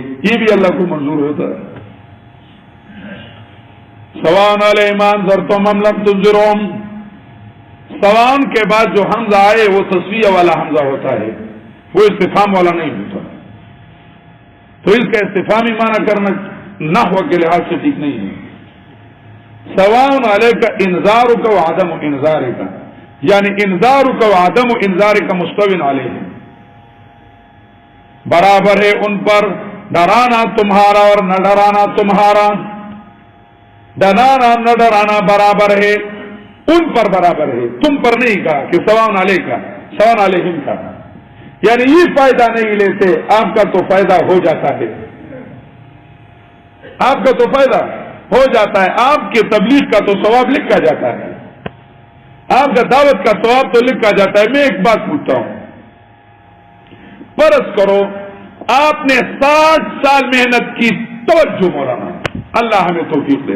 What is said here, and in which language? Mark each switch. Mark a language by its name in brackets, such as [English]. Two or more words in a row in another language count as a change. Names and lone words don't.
[Urdu] یہ بھی اللہ کو منظور ہوتا ہے. [Arabic] سوان علیہم ذرتم ام لم تنذرہم, [Urdu] سوان کے بعد جو حمزہ آئے وہ تسویہ والا حمزہ ہوتا ہے, وہ استفہام والا نہیں ہوتا. تو اس کا استفہامی معنی کرنا نحو کے لحاظ سے ٹھیک نہیں ہے. [Arabic] سواء علیک انذارک و عدم انذارک, یعنی انذارک و عدم انذارک مستوین علیہ, [Urdu] برابر ہے ان پر ڈرانا تمہارا اور نہ ڈرانا تمہارا. ڈرانا نہ ڈرانا برابر ہے ان پر, برابر ہے تم پر نہیں کہا کہ [Arabic] سواء علیک, سواء علیہم [Urdu] کا. یعنی یہ فائدہ نہیں لیتے, آپ کا تو فائدہ ہو جاتا ہے, آپ کا تو فائدہ ہو جاتا ہے. آپ کے تبلیغ کا تو ثواب لکھا جاتا ہے, آپ کا دعوت کا ثواب تو لکھا جاتا ہے. میں ایک بات پوچھتا ہوں, فرض کرو آپ نے 60 سال محنت کی, توجہ مولانا, اللہ ہمیں توفیق دے.